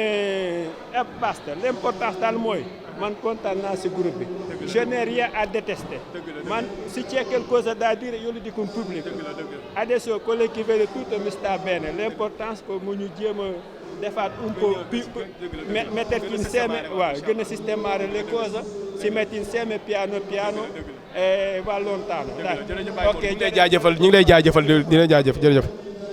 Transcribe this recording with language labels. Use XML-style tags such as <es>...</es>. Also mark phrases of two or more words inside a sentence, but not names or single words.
<it>basta l'importance</it> <wo>daal mooy man kontaan naa si groupe bi</wo> <fr>je n'ai rien à détester</fr> <it>man si c'è qualcosa da dire io lo dico in pubblico adesso quello che vede tutto mi sta bene l'importance que</it> <wo>mu ñu jéem a defaat</wo> <it>un po' metterci insieme</it> <wo>waaw gën a</wo> <it>systemare le cose si mette insieme piano piano e va lontano.</it> <wo>ok ñu ngi lay jaajëfal di la jaajëf jërëjëf.</wo>